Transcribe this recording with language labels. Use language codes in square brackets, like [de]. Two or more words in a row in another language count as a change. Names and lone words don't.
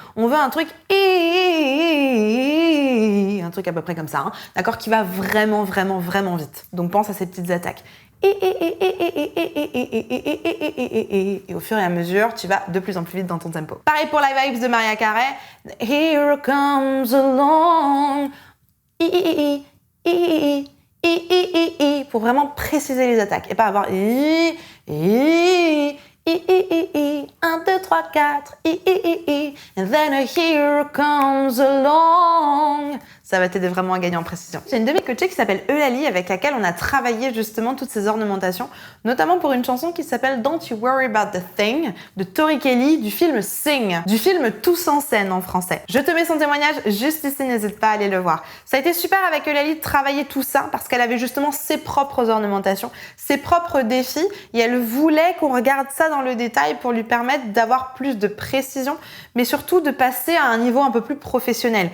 [fr] On veut un truc à peu près comme ça, hein, d'accord, qui va vraiment vite. Donc pense à ces petites attaques. Et au fur et à mesure, tu vas de plus en plus vite dans ton tempo. Pareil pour la vibes de Mariah Carey. [en] Here comes along. [fr] Pour vraiment préciser les attaques et pas avoir 1, 2, 3, 4, [en] and then a here comes along. [fr] Ça va t'aider vraiment à gagner en précision. J'ai une de mes coachées qui s'appelle Eulalie avec laquelle on a travaillé justement toutes ces ornementations, notamment pour une chanson qui s'appelle Don't You Worry About the Thing de Tori Kelly du film Sing, du film Tous en scène en français. Je te mets son témoignage juste ici, n'hésite pas à aller le voir. Ça a été super avec Eulalie de travailler tout ça parce qu'elle avait justement ses propres ornementations, ses propres défis et elle voulait qu'on regarde ça dans le détail pour lui permettre d'avoir plus de précision, mais surtout de passer à un niveau un peu plus professionnel.